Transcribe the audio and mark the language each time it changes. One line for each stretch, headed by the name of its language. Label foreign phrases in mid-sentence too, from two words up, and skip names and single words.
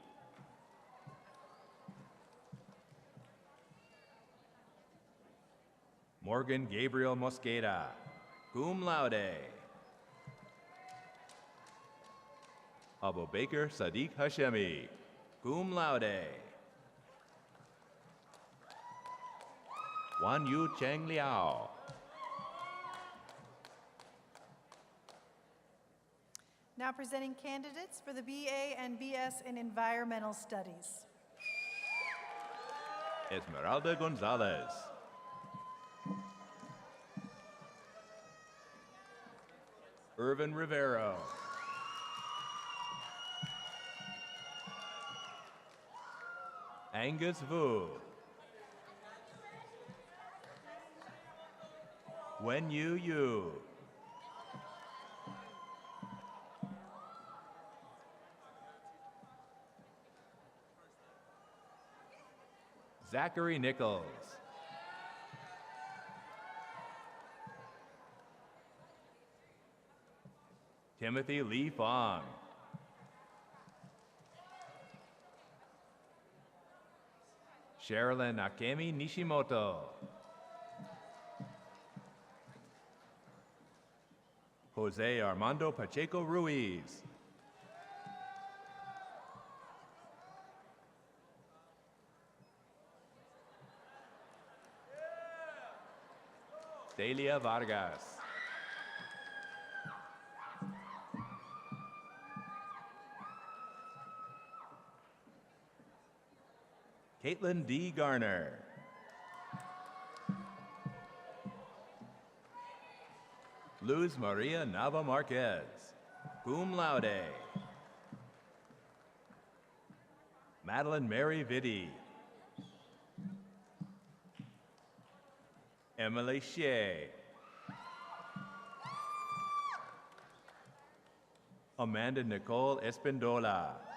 English: Morgan Gabriel Mosqueda,
Latin: cum laude.
English: Abu Bakr Sadiq Hashemi,
Latin: cum laude.
English: Wan Yu Cheng Liao. Now presenting candidates for the BA and BS in Environmental Studies. Esmeralda Gonzalez. Irvin Rivero. Angus Vu. Wen Yu Yu. Zachary Nichols. Timothy Lee Fong. Sherilyn Akemi Nishimoto. Jose Armando Pacheco Ruiz. Delia Vargas. Caitlin D. Garner. Luz Maria Nava Marquez,
Latin: cum laude.
English: Madeline Mary Vitti. Emily Shea. Amanda Nicole Espindola.